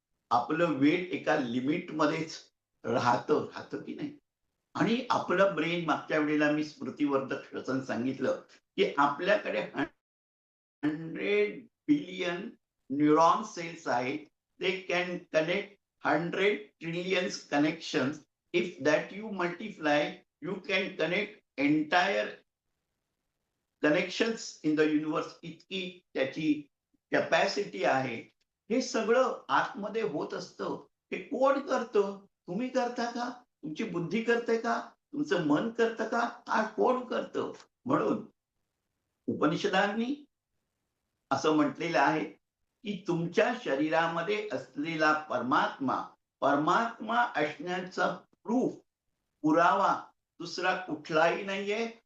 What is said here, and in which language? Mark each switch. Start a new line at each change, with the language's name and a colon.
Marathi: आपलं वेट एका लिमिटमध्येच राहतं की नाही? आणि आपलं ब्रेन मागच्या वेळेला मी स्मृतिवर्धक श्वसन सांगितलं, की आपल्याकडे 100 बिलियन न्यूरॉन सेल्स आहेत.
English: They can connect 100 trillions connections. If that you multiply, you can connect entire connections in the universe.
Marathi: इतकी त्याची कॅपॅसिटी आहे. हे सगळं आतमध्ये होत असतं. हे कोण करतं? तुम्ही करता का? तुमची बुद्धी करते का? तुमचं मन करतं का? हा कोण करतं? म्हणून उपनिषदांनी असं म्हटलेलं आहे, की तुमच्या शरीरामध्ये असलेला परमात्मा, परमात्मा असण्याचा प्रूफ, पुरावा दुसरा कुठलाही नाहीये.